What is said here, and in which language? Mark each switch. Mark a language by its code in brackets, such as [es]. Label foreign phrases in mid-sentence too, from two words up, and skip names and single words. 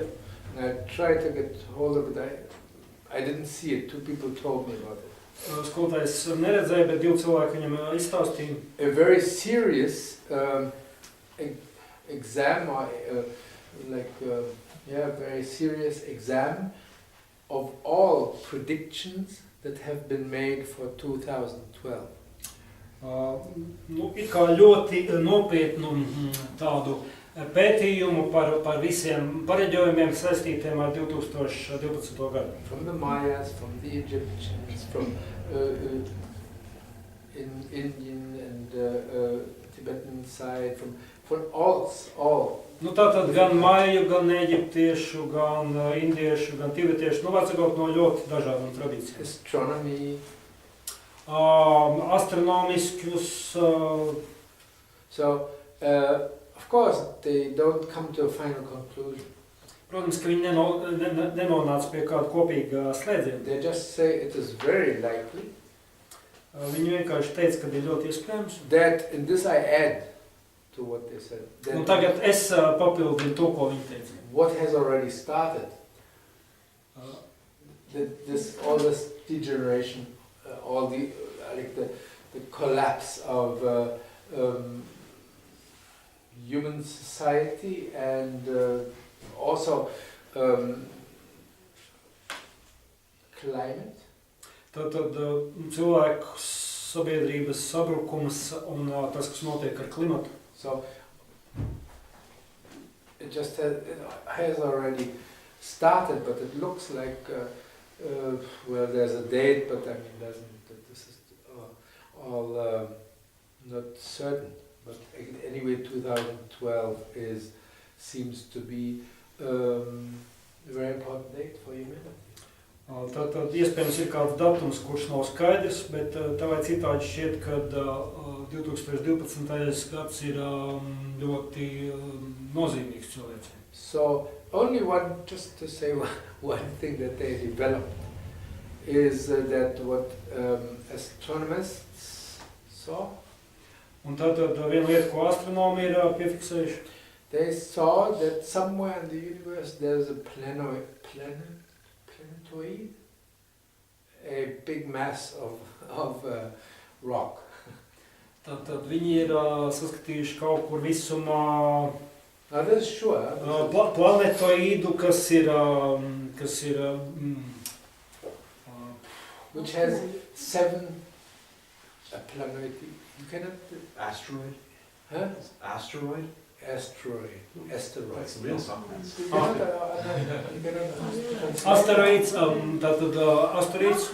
[en] I tried to get hold of it. I didn't see it. Two people told me about it. [lv] skolotājs neredzēja, bet 2 cilvēki viņam izstāstīja. [en] A very serious exam, or very serious exam of all predictions that have been made for 2012. [lv] It kā ļoti nopietnu tādu pētījumu par visiem pareģojumiem saistītiem ar 2012. gadu. [en] From the Mayas, from the Egyptians, from Indian and Tibetan side, from all. [lv] Tātad gan maiju, gan eģiptiešu, gan indiešu, gan tibetiešu, vecākot no ļoti dažādām tradīcijām. [en] Astronomy. [lv] Astronomiskus. [en] So, of course, they don't come to a final conclusion. [lv] Protams, ka viņi nenonāca pie kāda kopīga slēdziena. [en] They just say it is very likely. [lv] Viņi vienkārši teica, ka ir ļoti iespējams. [en] That, and this I add to what they said. [lv] Un tagad es papildinu to, ko viņi teica. [en] What has already started? All this degeneration, all the collapse of human society and also climate. [lv] Tātad cilvēku sabiedrības sabrukums un tas, kas notiek ar klimatu. [en] So it just has already started, but it looks like there's a date, but I mean, this is all not certain. But anyway, 2012 seems to be a very important date for humanity. [lv] Tātad iespējams ir kāds datums, kurš nav skaidrs, bet tā vai citādi šķiet, ka 2012. gads ir ļoti nozīmīgs cilvēcei. [en] So only just to say one thing that they developed is that what astronomists saw. [lv] Un tātad viena lieta, ko astronomi ir piefiksējuši. [en] They saw that somewhere in the universe there's a planetoid, a big mass of rock. [lv] Tātad viņi ir saskatījuši kaut kur visumā [en] Now this is sure. [lv] planetoīdu, kas ir [en] which has 7 planetoid. You cannot. Asteroid? Huh? Asteroid? Asteroid. That's the real science. [lv] asteroīds, tātad asteroīds,